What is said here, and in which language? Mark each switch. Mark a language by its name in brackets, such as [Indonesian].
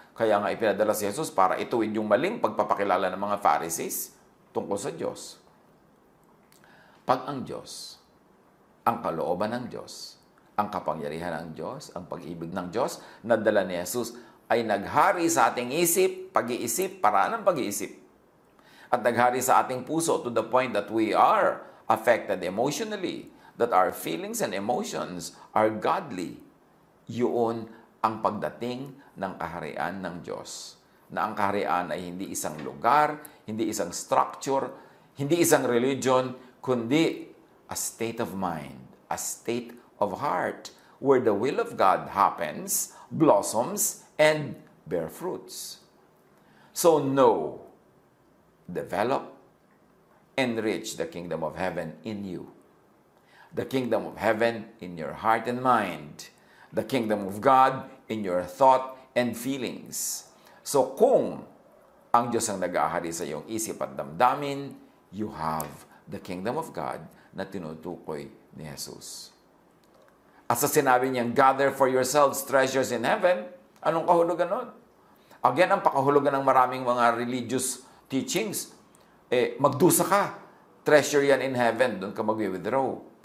[Filipino] Kaya nga ipinadala si Jesus para ituwid yung maling pagpapakilala ng mga Pharisees tungkol sa Diyos. Pag ang Diyos, ang kalooban ng Diyos, ang kapangyarihan ng Diyos, ang pag-ibig ng Diyos, nadala ni Jesus, ay naghari sa ating isip, pag-iisip, paraan ng pag-iisip. at naghari sa ating puso [English] to the point that we are affected emotionally, that our feelings and emotions are godly. [Filipino] Yun ang pagdating ng kaharian ng Diyos. Na ang kaharian ay hindi isang lugar, hindi isang structure, hindi isang religion, kundi [English] a state of mind, a state of heart, where the will of God happens, blossoms, and bear fruits. So know, develop, enrich the kingdom of heaven in you. The kingdom of heaven in your heart and mind. The kingdom of God in your thought and feelings. [Filipino] So kung ang Diyos ang nag-ahari sa iyong isip at damdamin, [English] you have the kingdom of God [Filipino] na tinutukoy ni Jesus. At sa sinabi niyang, [English] gather for yourselves treasures in heaven, [Filipino] anong kahulugan nun? Again, ang pakahulugan ng maraming mga religious teachings, magdusa ka, treasure yan in heaven, doon ka mag-withdraw.